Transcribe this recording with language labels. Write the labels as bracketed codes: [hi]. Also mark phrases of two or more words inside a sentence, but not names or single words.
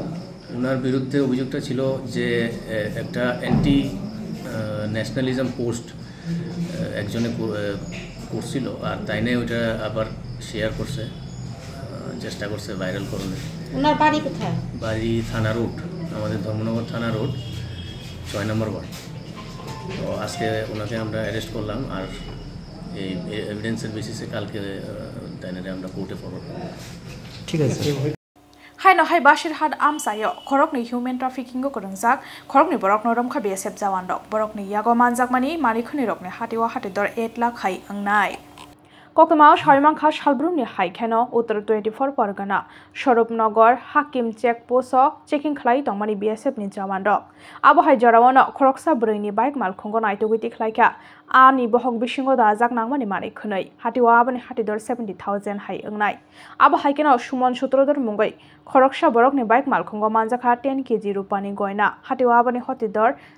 [bn] ওনার বিরুদ্ধে অভিযোগটা ছিল যে একটা [en] anti nationalism post [bn] একজনে করছিল আর তাই নিয়ে ওইটা আবার শেয়ার করছে চেষ্টা করছে ভাইরাল করতে ওনার বাড়ি কোথায় বাড়ি থানা রোড আমাদের ধর্মনগর থানা রোড 6 নম্বর ওয়ার্ড তো আজকে ওনাকে আমরা অ্যারেস্ট করলাম আর এই [en] evidence-er basis-e [bn] কালকে তাইনারে আমরা [en] court-e forward [bn] করব ঠিক আছে [trp] Haino hai Bashirhat amsayo khorokni [en] human trafficking [trp] go korongjak khorokni borokno romkha BSF jawan rok borokni yago manjak mani manikhuni rokni hatiwa hatidor 8 lakh hai angnai Kokmao Shaimangkha Shalbrumni Haikeno Uttar 24 Pargana Sharupnagar Hakim Checkpost checking khlai tongmani BSF ni jawan rok abo hai jorawano khoroksa broini bike malkhungo naitogiti khlaika ani bohok bisingo dajak nangmani mani khunai hatiwa abani hatidor 70,000 hai angnai abo haikeno Sumon Sutrodor mungai khoroksa borokni bike malkhungo manjakha 10 kg rupani goina hatiwa abani hatidor